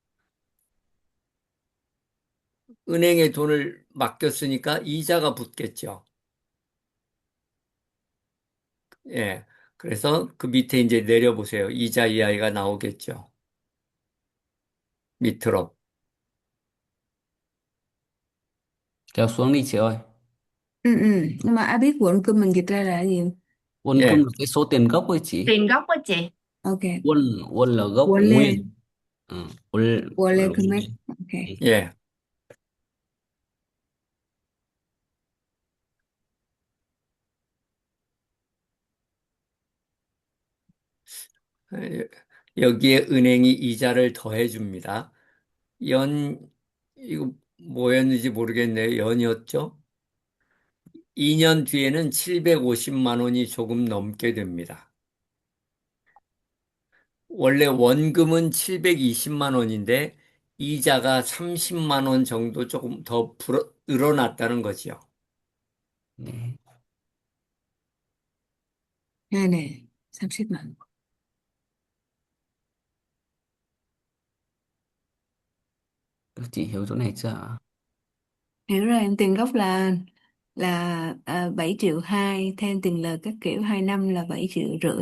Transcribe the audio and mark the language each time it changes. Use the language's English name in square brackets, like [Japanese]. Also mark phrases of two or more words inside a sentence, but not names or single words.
[Korean] 은행에 돈을 맡겼으니까 이자가 붙겠죠. 예. 그래서 그 밑에 이제 내려보세요. 이자 이하가 나오겠죠. 밑으로. [Vietnamese] Kéo xuống đi chị ơi. Ừ, ừ. Nhưng mà ai biết quận cơm mình dịch ra là gì? Won cơm [Korean] 예. [Vietnamese] là cái số tiền gốc ấy chị. Tiền gốc á chị. Ok. Won won là gốc [Korean] 원래 [Vietnamese] nguyên. Ừ. Won [Korean] 원래 [Vietnamese] là [Korean] 금액. [Vietnamese] nguyên. Ừ. Ok. [Korean] 예. 예. 여기에 은행이 이자를 더해 줍니다. 이거 뭐였는지 모르겠네요. 연이었죠? 2년 뒤에는 750만 원이 조금 넘게 됩니다. 원래 원금은 720만 원인데 이자가 30만 원 정도 조금 더 늘어났다는 거지요. [Vietnamese] Đấy. Đây nè, sắp xếp mạnh. Các chị hiểu chỗ này chưa ạ? Hiểu rồi, em tiền gốc là 7 triệu 2, thêm tiền lời các kiểu 2 năm là 7 triệu rưỡi.